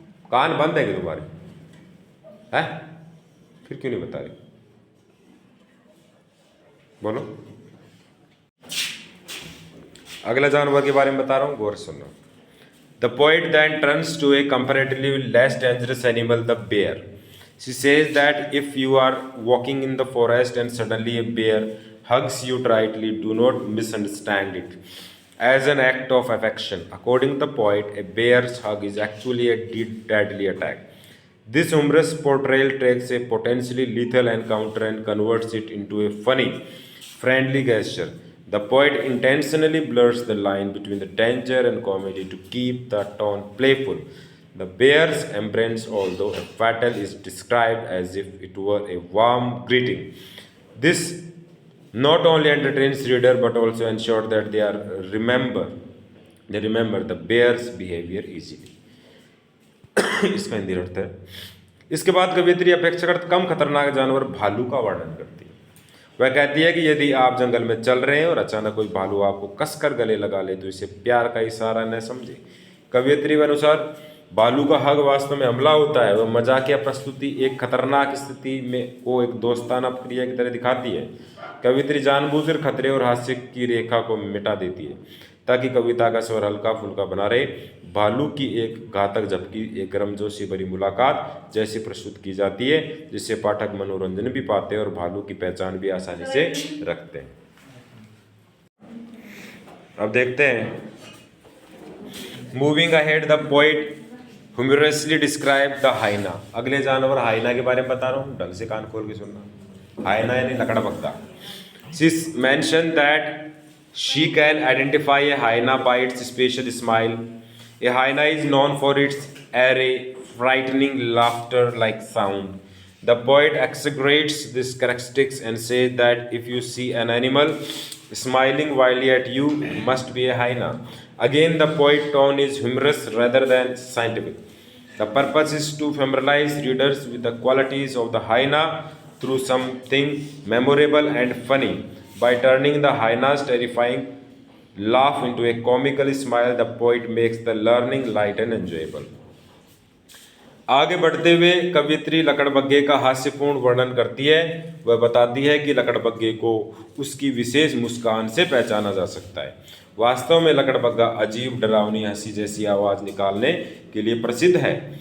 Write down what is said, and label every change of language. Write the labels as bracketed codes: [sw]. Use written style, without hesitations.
[hi] कान बंद है कि तुम्हारे? है फिर क्यों नहीं बता रही? बोलो। अगला जानवर के बारे में बता रहा हूँ, गौर से सुनना। [en] The poet then turns to a comparatively less dangerous animal, the bear. She says that if you are walking in the forest and suddenly a bear hugs you tightly, do not misunderstand it as an act of affection. According to the poet, a bear's hug is actually a deadly attack. This humorous portrayal takes a potentially lethal encounter and converts it into a funny, friendly gesture. The poet intentionally blurs the line between the danger and comedy to keep the tone playful. The bear's embrace, although fatal, is described as if it were a warm greeting. This not only entertains reader but also ensures that they remember the bear's behavior easily. [hi] इसका हिंदी अर्थ है। इसके बाद कवियत्री अपेक्षाकृत कम खतरनाक जानवर भालू का वर्णन करती है। वह कहती है कि यदि आप जंगल में चल रहे हैं और अचानक कोई भालू आपको कसकर गले लगा ले तो इसे प्यार का इशारा न समझे। कवियत्री के अनुसार भालू का हग वास्तव में हमला होता है। वह मजाकिया प्रस्तुति एक खतरनाक स्थिति में को एक दोस्ताना क्रिया की तरह दिखाती है। कवियत्री जानबूझकर खतरे और हास्य की रेखा को मिटा देती है ताकि कविता का स्वर हल्का फुल्का बना रहे। भालू की एक घातक झपकी एक गर्मजोशी भरी मुलाकात जैसी प्रस्तुत की जाती है जिससे पाठक मनोरंजन भी पाते हैं और भालू की पहचान भी आसानी से रखते हैं। अब देखते हैं, [en] Moving ahead the poet humorously describe the hyena. [hi] अगले जानवर हाइना के बारे में बता रहा हूँ, ढंग से कान खोल के सुनना। हाइना यानी लकड़बग्गा। [en] She mention that she can identify a hyena by its special smile. A hyena is known for its airy, frightening laughter-like sound. The poet exaggerates these characteristics and says that if you see an animal smiling wildly at you, it must be a hyena. Again, the poet's tone is humorous rather than scientific. The purpose is to familiarize readers with the qualities of the hyena through something memorable and funny. By turning the hyena's terrifying laugh into a comical smile, the poet makes the learning light and enjoyable. [hi] आगे बढ़ते हुए कवियत्री लकड़बग्गे का हास्यपूर्ण वर्णन करती है। वह बताती है कि लकड़बग्गे को उसकी विशेष मुस्कान से पहचाना जा सकता है। वास्तव में लकड़बग्गा अजीब डरावनी हंसी जैसी आवाज़ निकालने के लिए प्रसिद्ध है।